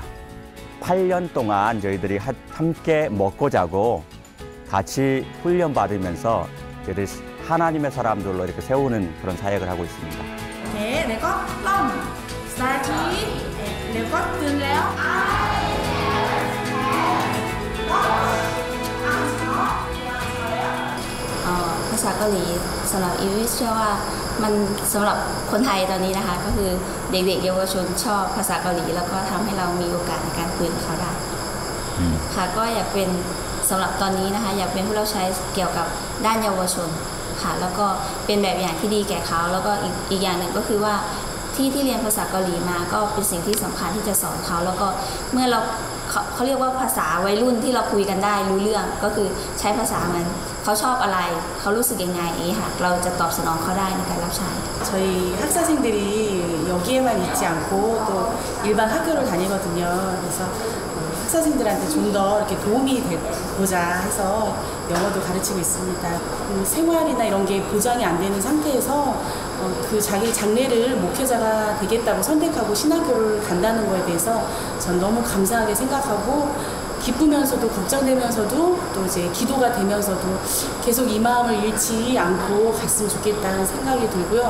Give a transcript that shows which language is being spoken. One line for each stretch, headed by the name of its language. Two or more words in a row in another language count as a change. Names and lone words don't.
Korean: 8년 동안 저희들이 함께 먹고 자고 같이 훈련 받으면서 저희들이 하나님의 사람들로 이렇게 세우는 그런 사역을 하고 있습니다. 네, 내가 럼, 스타트, 내가 들래요?
Thai: ภาษาเกาหลีสำหรับอีวิสเชื่อว่ามันสำหรับคนไทยตอนนี้นะคะก็คือเด็กๆเยาวชนชอบภาษาเกาหลีแล้วก็ทำให้เรามีโอกาสใน การคุยกับเขาได้ค่ะก็อยากเป็นสำหรับตอนนี้นะคะอยากเป็นผู้รับใช้เกี่ยวกับด้านเยาวชนค่ะแล้วก็เป็น แบบอย่างที่ดีแก่เขาแล้วก็อีกอย่างหนึ่งก็คือว่าที่เรียนภาษาเกาหลีมาก็เป็นสิ่งที่สำคัญที่จะสอนเขาแล้วก็เมื่อเขาเรียกว่าภาษาวัยรุ่นที่เราคุยกันได้รู้เรื่องก็คือใช้ภาษามันเขาชอบอะไรเขารู้สึกยังไงค่ะเราจะตอบสนองเขาได้ในการรับใช้
Korean: 저희 학사생들이 여기에만 있지 않고 또 일반 학교를 다니거든요. 그래서 학사생들한테 좀 더 이렇게 도움이 되고자 해서 영어도 가르치고 있습니다. 생활이나 이런 게 보장이 안 되는 상태에서 그 자기 장래를 목회자가 되겠다고 선택하고 신학교를 간다는 거에 대해서 전 너무 감사하게 생각하고 기쁘면서도 걱정되면서도 또 이제 기도가 되면서도 계속 이 마음을 잃지 않고 갔으면 좋겠다는 생각이 들고요.